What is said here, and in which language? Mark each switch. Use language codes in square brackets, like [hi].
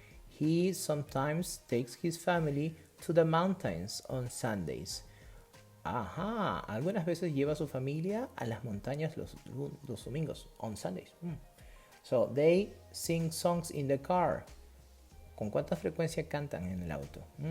[en] He sometimes takes his family to the mountains on Sundays. [es] Algunas veces lleva a su familia a las montañas los domingos, [en] on Sundays. So, they sing songs in the car. [es] ¿Con cuánta frecuencia cantan en el auto?